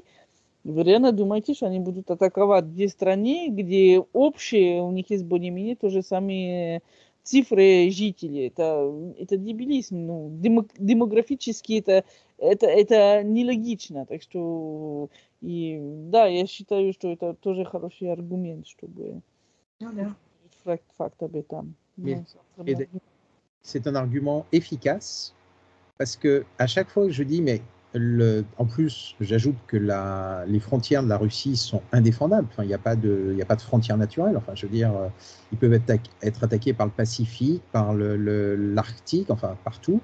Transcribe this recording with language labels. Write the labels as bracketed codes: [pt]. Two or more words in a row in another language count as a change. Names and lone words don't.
[ru] Вы реально думаете, что они будут атаковать две страны, где общие, у них есть более-менее то же самые цифры жителей. Это дебилизм. Ну, демографически это нелогично. Так что, и да, я считаю, что это тоже хороший аргумент, чтобы факт об этом. [fr] C'est un argument efficace parce que à chaque fois que je dis, mais en plus, j'ajoute que les frontières de la Russie sont indéfendables. Enfin, il n'y a pas de frontières naturelles. Enfin, je veux dire, ils peuvent être attaqués par le Pacifique, par l'Arctique, enfin partout.